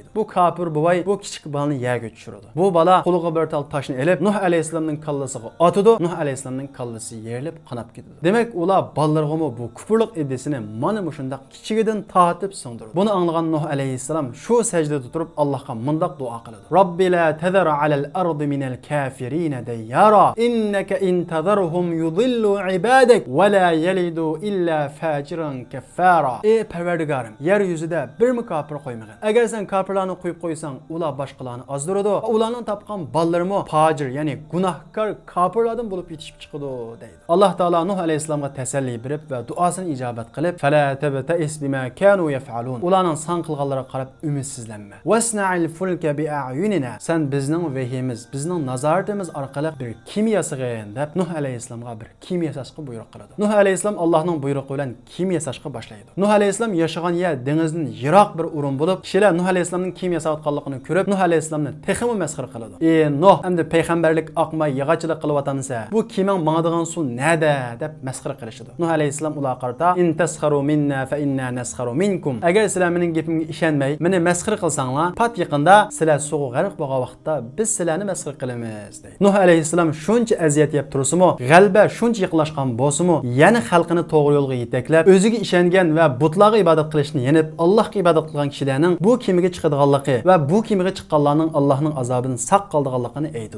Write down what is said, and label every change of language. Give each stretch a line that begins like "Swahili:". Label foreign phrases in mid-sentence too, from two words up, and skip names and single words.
Uzbek: Bu kofir boy bu kichik bolani yerga tushiradi. Bu bola qo'liga bir tal toshni elib Nuh alayhissalomning kallasiga otadi. Nuh alayhissalomning kallasi yerilib qonab ketadi. Demak, ular bolalarga bu kufrlik idisini mana shundaq kichigidan tortib singdirdi. Buni anglagan Nuh alayhissalom shu sajdada turib Allohga mundaq duo qiladi.
Arabic: رب لا تذر على الأرض من الكافرين ديارا إنك إن تذرهم يضلوا عبادك ولا يلدوا إلا فاجرا كفارا.
Uzbek: Ey Parvardigorim, yer yuzida bir kofir qo'ymagin. Agar sen kofirlarni qo'yib qo'ysang, ular boshqalarni azdiradi. Ularning topgan bollarimi fajir, ya'ni gunohkor kofirlardan bo'lib yetishib chiqadi deydi. Alloh taolo Nuh alayhissalomga tasalli berib va duosini ijobat qilib,
Arabic: فلا تبتئس بما كانوا يفعلون.
Uzbek: Ularning san qilganlariga qarab umidsizlanma.
Arabic: واصنع الفلك بأعيننا.
Uzbek: Sen bizning vahimiz, bizning nazoratimiz orqali bir kema yasag'in deb Nuh alayhissalomga bir kema yasashga buyruq qiladi. Nuh alayhissalom Allohning buyrug'i bilan kema yasashga boshlaydi. Nuh alayhissalom yashagan yer dengizdan yiroq bir o'rin bo'lib, kishilar Nuh alayhissalomning kema yasayotganligini ko'rib, Nuh alayhissalomni texmi masxara qiladi. Nuh, endi payg'ambarlik oqmay yig'achilik qilyapsansa, bu kemang mangadigan suv nada deb masxara qilishadi. Nuh alayhissalom ularga qarata,
Arabic: إن تسخروا منا فإنا نسخر منكم.
Uzbek: Agar sizlar mening gapimga ishonmay, meni masxara qilsanglar, pat yaqinda sizlar suvga g'arq bo'lgan vaqtda biz sizlarni masxara qilamiz deydi. Nuh alayhissalom shuncha aziyat yeb tursa-mu, g'alba shuncha yiqilashgan bo'lsa-mu, yana xalqini to'g'ri yo'lga yetaklab, o'ziga ishongan va butlarga ibodat qilishni yenib, Allohga ibodat qilgan kishilarning bu kemiga chiqadiganligi va bu kemiga chiqqanlarning Allohning azobidan saq qoldiganligini aytadi.